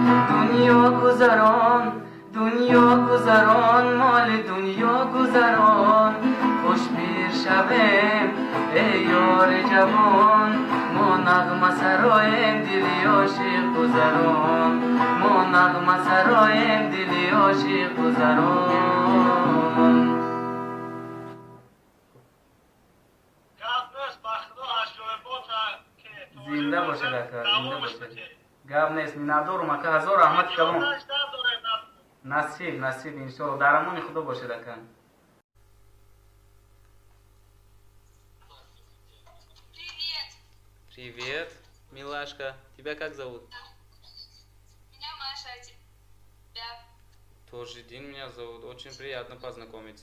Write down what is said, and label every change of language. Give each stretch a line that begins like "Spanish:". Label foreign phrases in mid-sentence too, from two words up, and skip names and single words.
Tajik: دنیا گذران مال دنیا گذران خوش پیر شویم ای یار جوان ما نغمه سرایم دلی عاشق گذران ما نغمه سرایم دلی عاشق گذران زنده باشد اکا. زنده باشد. گپ نیست. میندارم اکا. هزار رحمت کنم. نصیب انشالله. در امان خدا باشد اکا.
Russian: Привет, милашка. Тебя как зовут? Меня Маша, а тебя? Tojiddini меня зовут. Очень приятно познакомиться.